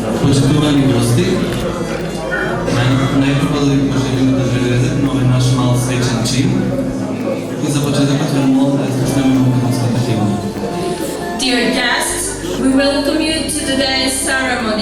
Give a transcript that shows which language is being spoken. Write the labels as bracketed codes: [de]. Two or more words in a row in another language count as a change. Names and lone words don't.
[mk] Почитувани гости, најпрво да ви пожелиме да живеете на овој наш мал свечен чин и за почетокот ве молам да слушнеме македонската химна. [en] Dear guests, we welcome you to today's ceremony.